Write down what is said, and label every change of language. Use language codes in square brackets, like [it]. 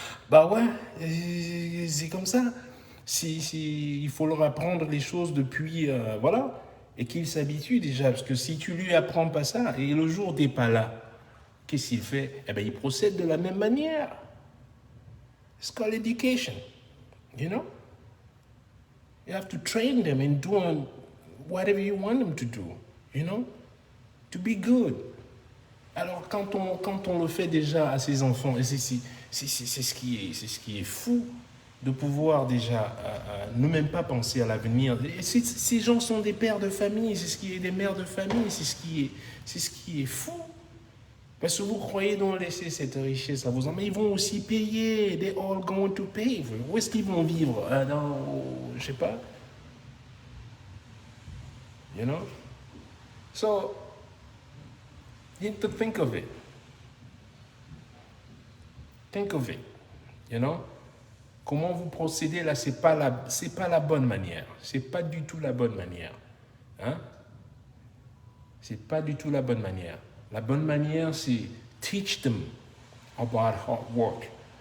[fr] Bah ouais, c'est comme ça. Il faut leur apprendre les choses depuis, voilà, et qu'il s'habitue déjà. Parce que si tu lui apprends pas ça, et le jour où t'es pas là, qu'est-ce qu'il fait? Eh bien, il procède de la même manière. [en] It's called education, you know? You have to train them in doing whatever you want them to do, you know? To be good. [fr] Alors, quand on le fait déjà à ses enfants, et c'est ce qui est fou, de pouvoir déjà ne même pas penser à l'avenir. Ces gens sont des pères de famille, c'est ce qui est des mères de famille, c'est ce qui est fou. Parce que vous croyez donc laisser cette richesse à vos enfants, mais ils vont aussi payer. [en] They're all going to pay. [fr] Où est-ce qu'ils vont vivre? Je sais pas. [en] You know? So, you need to think of it. Think of it. You know? [fr] Comment vous procédez là, c'est pas la bonne manière. C'est pas du tout la bonne manière. Hein? C'est pas du tout la bonne manière. La bonne manière, c'est [en] teach them about hard work.